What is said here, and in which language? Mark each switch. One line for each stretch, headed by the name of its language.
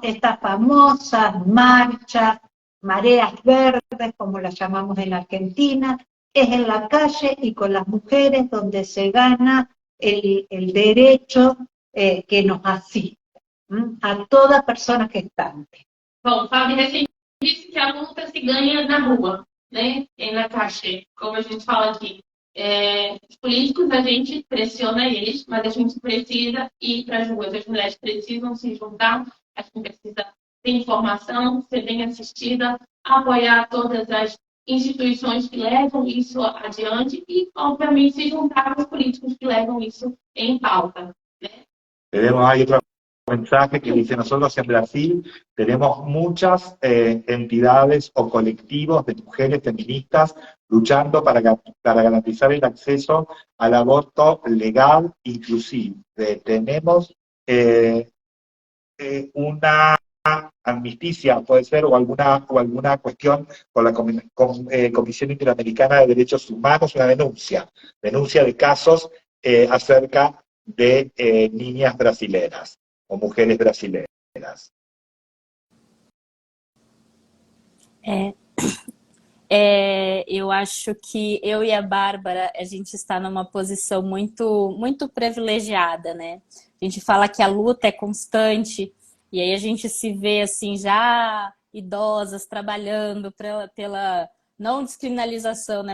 Spanish: Estas famosas marchas, mareas verdes, como las llamamos en Argentina, es en la calle y con las mujeres donde se gana el derecho que nos asiste, a toda persona gestante.
Portuguese: Bom, Fábio recém disse que a luta se ganha na rua, né? E na caixa, como a gente fala aqui. Os políticos, a gente pressiona eles, mas a gente precisa ir para as ruas. As mulheres precisam se juntar, a gente precisa ter informação, ser bem assistida, apoiar todas as instituições que levam isso adiante e, obviamente, se juntar aos políticos que levam isso em pauta. Né?
Spanish: Tenemos ahí otro mensaje que dice, nosotros en Brasil tenemos muchas entidades o colectivos de mujeres feministas luchando para garantizar el acceso al aborto legal inclusive. Tenemos una amnistía, puede ser, o alguna cuestión con la Comisión Interamericana de Derechos Humanos, una denuncia de casos acerca de niñas brasileras o mujeres brasileiras.
Portuguese: Eu acho que eu e a Bárbara, a gente está numa posição muito privilegiada, né? A gente fala que a luta é constante, e aí a gente se vê assim, já idosas, trabalhando pela não descriminalização, né?